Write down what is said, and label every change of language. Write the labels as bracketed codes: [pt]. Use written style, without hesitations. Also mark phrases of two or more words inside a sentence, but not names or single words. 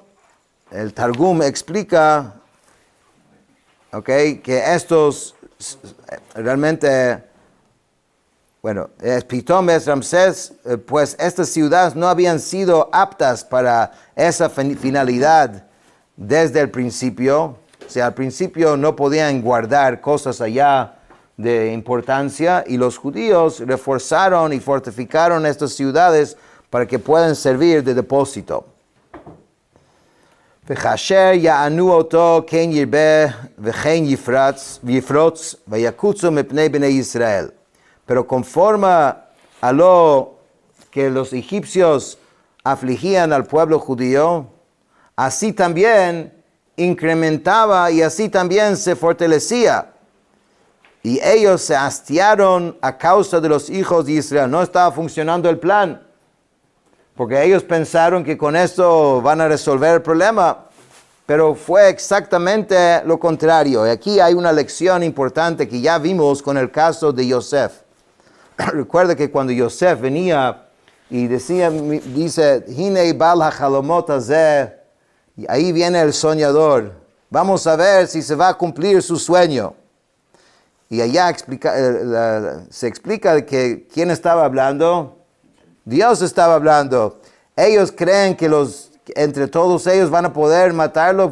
[es] El Targum explica, que estos realmente, Pitom es Ramsés, pues estas ciudades no habían sido aptas para esa finalidad desde el principio. O sea, al principio no podían guardar cosas allá de importancia, y los judíos reforzaron y fortificaron estas ciudades para que puedan servir de depósito. [he] וכאשר יענו אותו כן ירבה וכן יפרוץ ויקוצו מפני בני ישראל. [es] Pero conforme a lo que los egipcios afligían al pueblo judío, así también incrementaba y así también se fortalecía. Y ellos se hastiaron a causa de los hijos de Israel. No estaba funcionando el plan, porque ellos pensaron que con esto van a resolver el problema, pero fue exactamente lo contrario. Y aquí hay una lección importante que ya vimos con el caso de Yosef. Recuerda que cuando Yosef venía y dice, [he] הנה בעל החלומות הזה, [es] y ahí viene el soñador, vamos a ver si se va a cumplir su sueño. Y allá se explica que quién estaba hablando. Dios estaba hablando. Ellos creen que entre todos ellos van a poder matarlo.